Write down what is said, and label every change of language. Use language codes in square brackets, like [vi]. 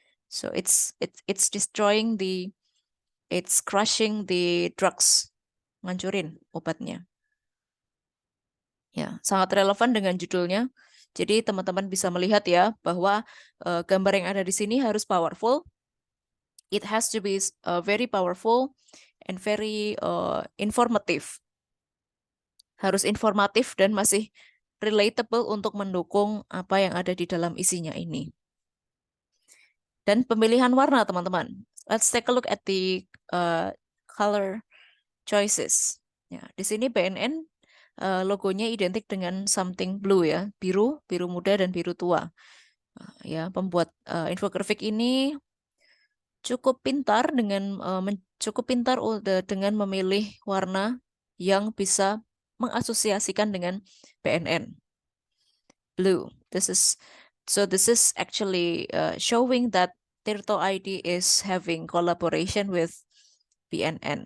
[en] So it's destroying it's crushing the drugs, [id] ngancurin obatnya. Ya, sangat relevan dengan judulnya. Jadi teman-teman bisa melihat ya bahwa gambar yang ada di sini harus powerful. [en] It has to be very powerful and very informative. [id] Harus informatif dan masih relatable untuk mendukung apa yang ada di dalam isinya ini. Dan pemilihan warna, teman-teman. [en] Let's take a look at the color choices. [id] Ya, di sini BNN logonya identik dengan [en] something blue [id] ya, biru, biru muda dan biru tua. Ya, pembuat infografik ini cukup pintar dengan memilih warna yang bisa mengasosiasikan dengan BNN. [en] Blue. This is actually showing that Tirto ID is having collaboration with BNN.